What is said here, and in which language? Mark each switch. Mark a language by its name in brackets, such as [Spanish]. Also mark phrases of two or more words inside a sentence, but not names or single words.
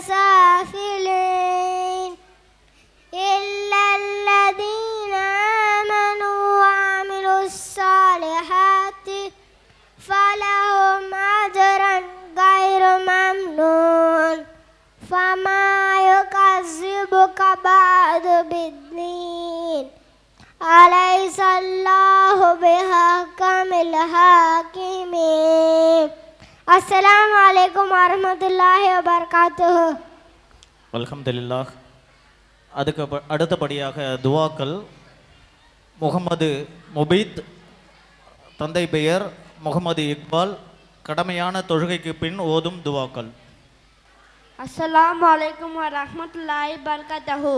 [Arabic] سافلين إلا الذين آمنوا وعملوا الصالحات فلهم أجر غير ممنون فما يكذبك بعد بالدين أليس الله بحكم الحاكمين. السلام عليكم ورحمة الله وبركاته. [Tamil] அல்ஹம்துலில்லாஹ். அடுத்தபடியாக துவாக்கள். முகமது முபீத், தந்தை பெயர் முகமது இக்பால். கடமையான தொழுகைக்கு பின் ஓதும் துவாக்கள். [Arabic] السلام عليكم ورحمة الله وبركاته.